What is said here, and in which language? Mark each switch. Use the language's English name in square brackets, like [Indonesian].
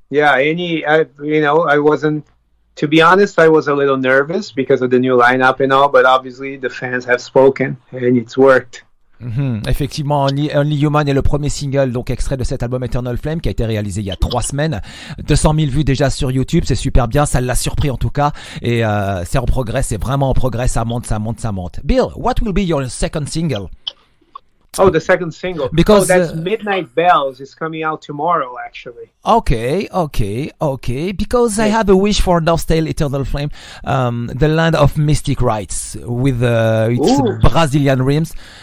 [English] I wasn't, to be honest, I was a little nervous because of the new lineup and all, but obviously the fans have spoken and it's worked. Mm-hmm. [French] Effectivement, Only Human est le premier single, donc extrait de cet album Eternal Flame qui a été réalisé il y a 3 semaines. 200 000 vues déjà sur YouTube, c'est super bien, ça l'a surpris en tout cas. Et c'est en progrès, c'est vraiment en progrès, ça monte. [English] Bill, what will be your second single? Oh, the second single. Because that's Midnight Bells. It's coming out tomorrow, actually. Okay. Because I have a wish for Northtale Eternal Flame, the land of mystic rites with its Brazilian rims.